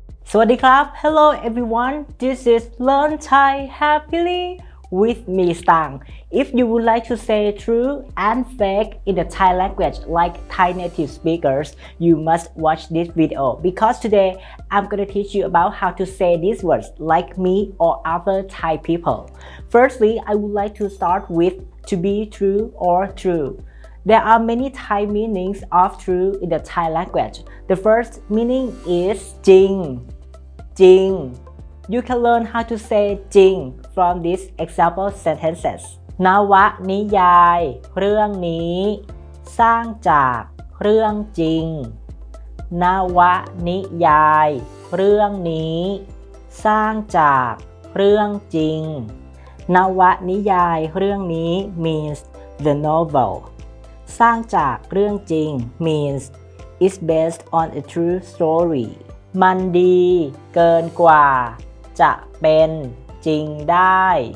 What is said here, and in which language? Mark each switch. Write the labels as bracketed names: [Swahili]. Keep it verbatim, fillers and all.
[Thai] สวัสดีครับ [English] Hello everyone. This is Learn Thai Happily with me Stang. If you would like to say true and fake in the Thai language like Thai native speakers, you must watch this video because today I'm going to teach you about how to say these words like me or other Thai people. Firstly, I would like to start with to be true or true. There are many Thai meanings of true in the Thai language. The first meaning is jing. Jing. You can learn how to say jing from these example sentences. [Thai] นวนิยายเรื่องนี้สร้างจากเรื่องจริงนวนิยายเรื่องนี้สร้างจากเรื่องจริงนวนิยายเรื่องนี้ [English] means the novel [Thai] สร้างจากเรื่องจริง [English] means it's based on a true story [Thai] มันดีเกินกว่าจะเป็นจริงได้